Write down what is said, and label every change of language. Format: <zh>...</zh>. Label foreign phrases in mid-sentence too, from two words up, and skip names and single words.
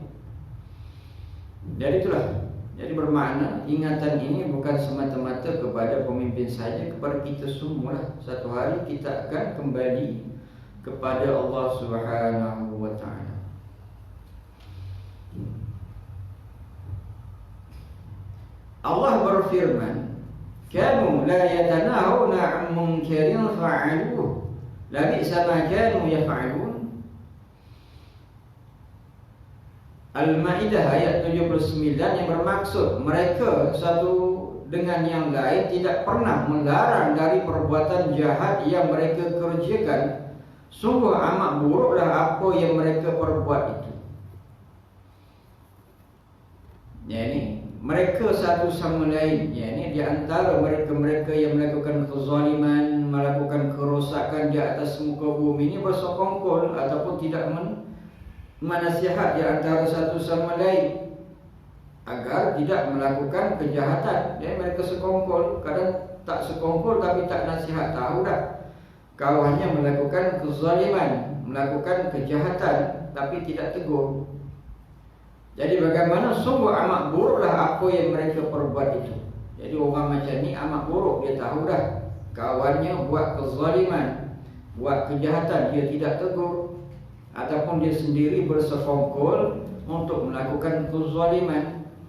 <ms>Jadi itulah, jadi bermakna ingatan ini bukan semata-mata kepada pemimpin saja, kepada kita semua. Satu hari kita akan kembali kepada Allah</ms> <ar>سبحانه وتعالى.</ar> <ms>Allah berfirman,</ms> <ar>"كانوا لا يتناهون عن منكر فعلوه لبئس ما كانوا يفعلون."</ar> <ms>Al-Maidah ayat 79 yang bermaksud mereka satu dengan yang lain tidak pernah melarang dari perbuatan jahat yang mereka kerjakan. Sungguh amat buruklah apa yang mereka perbuat itu. Yani mereka satu sama lain, yani di antara mereka-mereka yang melakukan kezaliman, melakukan kerosakan di atas muka bumi ini bersekongkol ataupun tidak menasihat di antara satu sama lain agar tidak melakukan kejahatan. Ya, mereka sekongkol, kadang tak sekongkol tapi tak nasihat, tahu dah kau hanya melakukan kezaliman, melakukan kejahatan tapi tidak tegur. Jadi bagaimana sungguh amat buruklah apa yang mereka perbuat itu. Jadi orang macam ni amat buruk, dia tahu dah kawannya buat kezaliman, buat kejahatan, dia tidak tegur, ataupun dia sendiri bersekongkol untuk melakukan kezaliman.</ms>